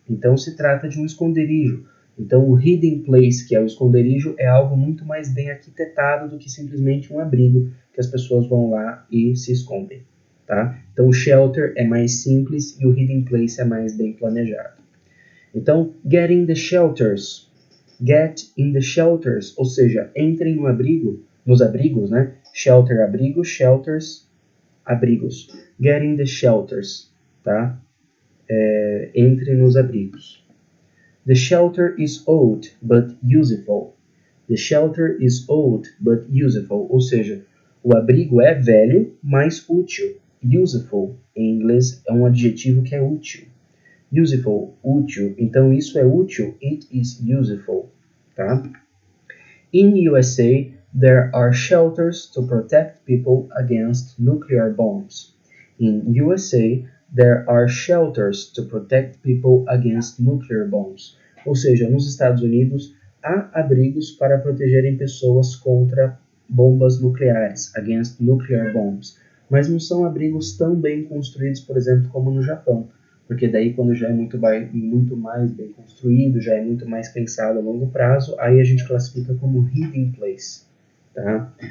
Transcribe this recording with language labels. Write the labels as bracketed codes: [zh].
[pt] Então se trata de um esconderijo. Então o hidden place, que é o esconderijo, é algo muito mais bem arquitetado do que simplesmente um abrigo que as pessoas vão lá e se escondem. Tá? Então o shelter é mais simples e o hidden place é mais bem planejado. [en] Então, get in the shelters. Get in the shelters, [pt] ou seja, entrem no abrigo, nos abrigos, né? [en] Shelter, abrigo, shelters, abrigos. Get in the shelters, tá? [pt] Entre nos abrigos. [en] The shelter is old, but useful. The shelter is old, but useful. [pt] Ou seja, o abrigo é velho, mas útil. Useful, em inglês, é um adjetivo que é útil. Useful, útil. Então, isso é útil. [en] It is useful, [pt] tá? [en] In USA, there are shelters to protect people against nuclear bombs. In USA, there are shelters to protect people against nuclear bombs. [pt] Ou seja, nos Estados Unidos, há abrigos para protegerem pessoas contra bombas nucleares, [en] against nuclear bombs. [pt] Mas não são abrigos tão bem construídos, por exemplo, como no Japão. Porque daí quando já é muito mais bem construído, já é muito mais pensado a longo prazo, aí a gente classifica como hidden place. Tá?